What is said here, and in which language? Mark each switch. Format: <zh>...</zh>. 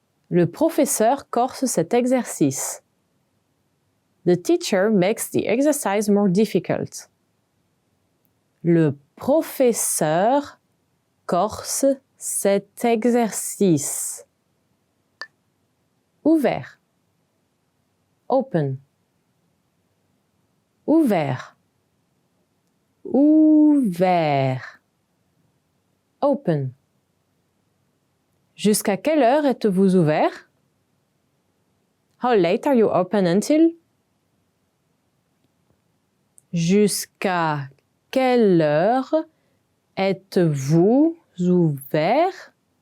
<fr>Le professeur corse cet exercice.</fr> <en>The teacher makes the exercise more difficult.</en> <fr>Le professeur corse cet exercice. Ouvert. Open. Ouvert. Ouvert. Open. Jusqu'à quelle heure êtes-vous ouvert?</fr> <en>How late are you open until?</en> <fr>Jusqu'à quelle heure êtes-vous ouvert?</fr>